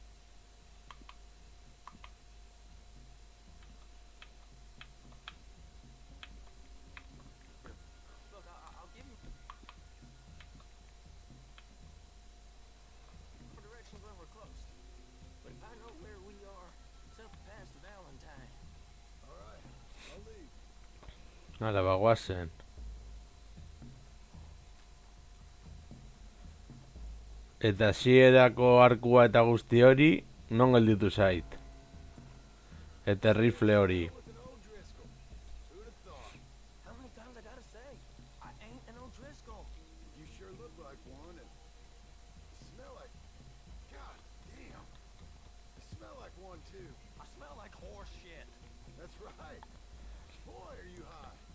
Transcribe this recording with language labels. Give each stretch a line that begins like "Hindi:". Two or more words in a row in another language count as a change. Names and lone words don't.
English: Look, I'll give you direction when we're close. But I know where we are. It's up past Valentine. All right. I'll leave.
Basque: Hala, bagoazen. Eta hasierako arkua eta guzti hori, non gelditu zait. Eta rifle hori.
English: With an O'Driscoll. Who'd have thought? How many times I gotta say? I ain't an O'Driscoll. You sure look like one, and you smell like... God damn. You smell like one, too. I smell like horse shit. That's right. Boy, are you high.